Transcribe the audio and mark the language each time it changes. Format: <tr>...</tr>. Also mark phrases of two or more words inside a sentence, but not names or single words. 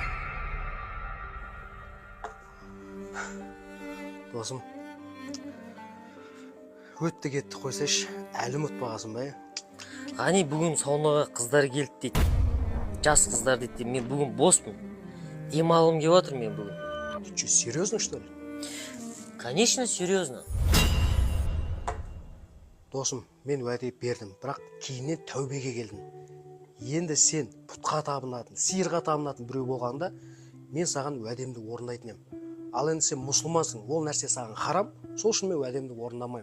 <kk>Досым, өтті кетті қойсайшы, әлі ұмытпағасың ба? Ғани, бүгін саунаға қыздар келді дейді. Жас қыздар дейді. Мен бүгін боспын. Демалым кеп отыр мен бүгін.</kk> <ru>Че, серьезно, что ли? Конечно, серьезно.</ru> <kk>Досым, мен уәде бердім, бірақ кейіннен тәубеге келдім. Енді сен пұтқа табынатын, сиырға табынатын біреу болғанда, мен саған уәдемді орындайтын ем. Ал енді сен мұсылмансың, ол нәрсе саған харам, сол үшін мен уәдемді орындамаймын.</kk>